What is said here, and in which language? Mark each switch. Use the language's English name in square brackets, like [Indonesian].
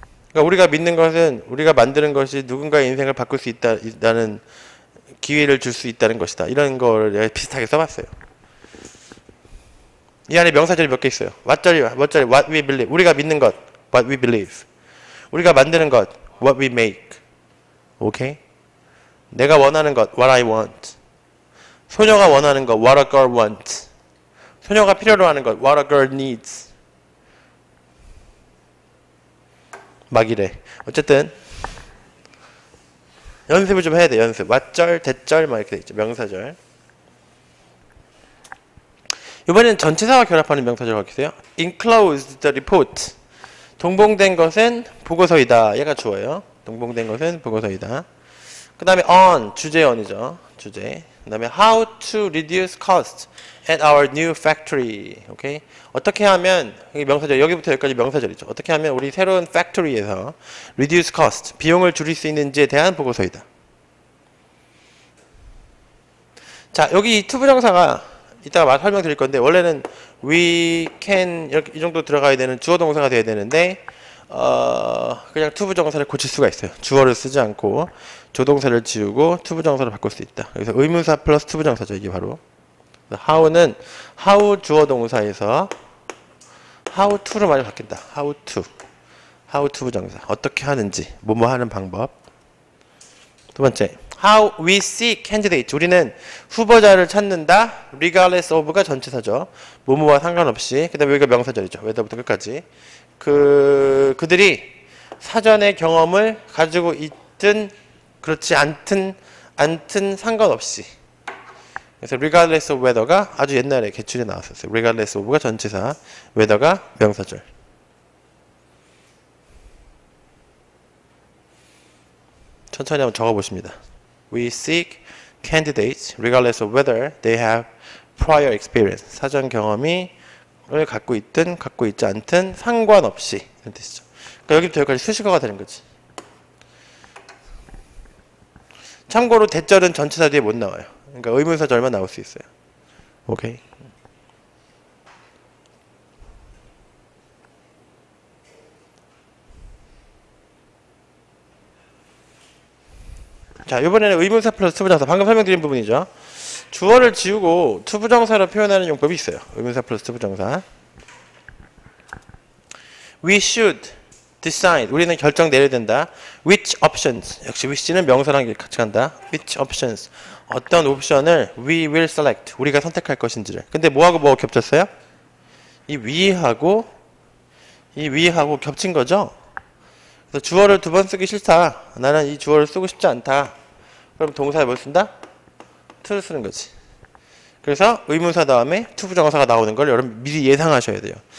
[Korean] 그러니까 우리가 믿는 것은 우리가 만드는 것이 누군가의 인생을 바꿀 수 있다는 기회를 줄 수 있다는 것이다. 이런 걸 비슷하게 써봤어요. 이 안에 명사절이 몇 개 있어요. [English] what we believe. [Korean] 우리가 믿는 것, what we believe. 우리가 만드는 것, [English] what we make. [Korean] 오케이? 내가 원하는 것, [English] what I want. [Korean] 소녀가 원하는 것, [English] what a girl wants. [Korean] 소녀가 필요로 하는 것, [English] what a girl needs. [Korean] 막 이래. 어쨌든 연습을 좀 해야 돼. 연습. 왓절, 대절 막 이렇게 돼 있죠. 명사절. 이번에는 전치사와 결합하는 명사절 가겠어요. [English] Enclosed the report. [Korean] 동봉된 것은 보고서이다. 얘가 주어예요. 동봉된 것은 보고서이다. 그 다음에 on, 주제어이죠. 주제. 그 다음에 [English] how to reduce cost at our new factory. [Korean] 오케이? 어떻게 하면, 여기 명사절, 여기부터 여기까지 명사절이죠. 어떻게 하면 우리 새로운 factory에서 [English] reduce cost, [Korean] 비용을 줄일 수 있는지에 대한 보고서이다. 자, 여기 이 투부정사가 이따가 설명드릴 건데, 원래는 [English] we can, [Korean] 이렇게 이 정도 들어가야 되는 주어 동사가 돼야 되는데, 그냥 투부정사를 고칠 수가 있어요. 주어를 쓰지 않고 조동사를 지우고 투부정사를 바꿀 수 있다. 그래서 의문사 플러스 투부정사죠. 이게 바로 how는 how 주어 동사에서 how to로 많이 바뀐다. how to 부정사. 어떻게 하는지, 뭐뭐 하는 방법. 두 번째, [English] how we seek candidates. [Korean] 우리는 후보자를 찾는다. regardless of가 전치사죠. 뭐뭐와 상관없이. 그 다음에 여기가 명사절이죠. 왜다부터 끝까지. 그들이 사전의 경험을 가지고 있든 그렇지 않든 상관없이. 그래서 [English] regardless of whether [Korean] 가 아주 옛날에 개출에 나왔었어요. regardless of가 전치사, whether가 명사절. 천천히 한번 적어보십니다. [English] We seek candidates regardless of whether they have prior experience. [Korean] 사전 경험을 갖고 있든 갖고 있지 않든 상관없이. 이런 뜻이죠. 그러니까 여기부터 여기까지 수식어가 되는 거지. 참고로 대절은 전치사 뒤에 못 나와요. 그러니까 의문사절만 나올 수 있어요. 오케이. 자, 이번에는 의문사 플러스 투부정사. 방금 설명드린 부분이죠. 주어를 지우고 투부정사로 표현하는 용법이 있어요. 의문사 플러스 투부정사. [English] We should decide. [Korean] 우리는 결정 내려야 된다. [English] Which options. [Korean] 역시 which는 명사랑 같이 간다. [English] Which options. [Korean] 어떤 옵션을 [English] we will select. [Korean] 우리가 선택할 것인지를. 근데 뭐하고 뭐가 겹쳤어요? 이 we하고 겹친 거죠? 그래서 주어를 두 번 쓰기 싫다. 나는 이 주어를 쓰고 싶지 않다. 그럼 동사에 뭘 쓴다? to를 쓰는 거지. 그래서 의문사 다음에 투부정사가 나오는 걸 여러분 미리 예상하셔야 돼요.